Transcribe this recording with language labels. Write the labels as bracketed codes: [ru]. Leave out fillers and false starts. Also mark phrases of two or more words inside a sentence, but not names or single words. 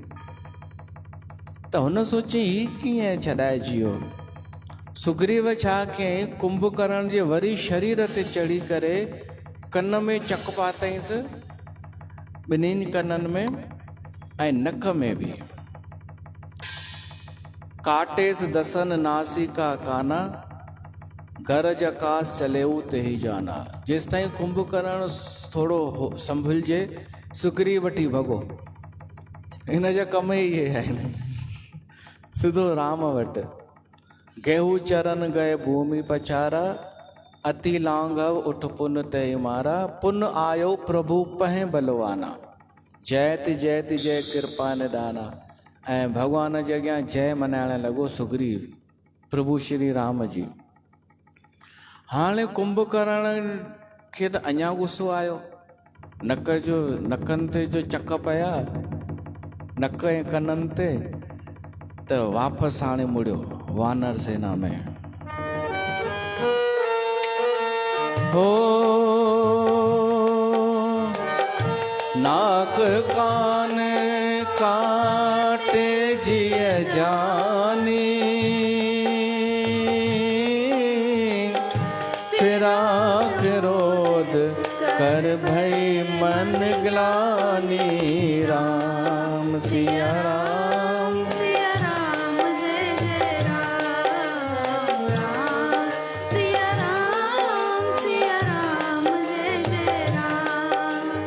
[sd] त हुन सोची ही कीअं छॾाइजी वियो। सुग्रीव छा कयईं, कुंभकर्ण जे वरी शरीर ते चढ़ी करे कन में चक पातईंसि, ॿिन्हिनि कननि में ऐं नक में बि। [awa] काटेस दसन नासिका काना, घर जकास चलेऊ ते ही जाना। [sd] जेसि ताईं कुंभकर्ण थोरो संभलिजे, सुग्रीव वठी भॻो। हिन जा कम ई इहे आहिनि। सिधो राम वटि। [awa] गेहूं चरन गए भूमि पछारा, अति लांघव उठ पुन ते मारा। पुन आयो प्रभु पहें बलवाना, जयति जयति जय कृपा निदाना। [sd] ऐं भॻवान जे अॻियां जय मनाइण लॻो सुग्रीव, प्रभु श्री राम जी। हाणे कुंभकर्ण खे त अञा गुस्सो आयो। नकनि ते जो चक पिया, नक ऐं कननि ते, त वापसि हाणे मुड़ियो वानर सेना में। [awa] हो नाक कान काटे जिय जानी, फिरा क्रोध कर भई मन ग्लानी। राम सिया राम, सिया राम जय जय राम, राम सिया राम, सिया राम जय जय राम।